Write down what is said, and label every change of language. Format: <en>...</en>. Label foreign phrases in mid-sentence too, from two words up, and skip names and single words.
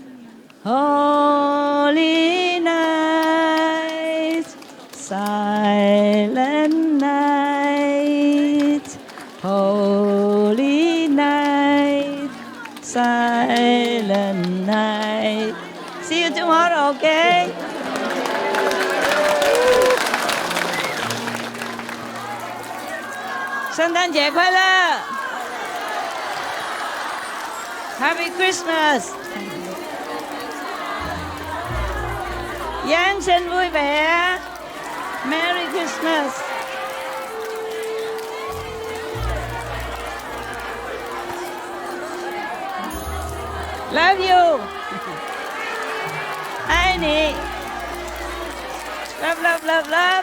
<en>Holy night, silent night, holy night, silent night. See you tomorrow, okay?</en> <zh>圣诞节快乐</zh> <en>Happy Christmas!</en> <vi>Giáng sinh vui vẻ.</vi> <en>Merry Christmas! Love you! Annie! Love, love, love, love!</en>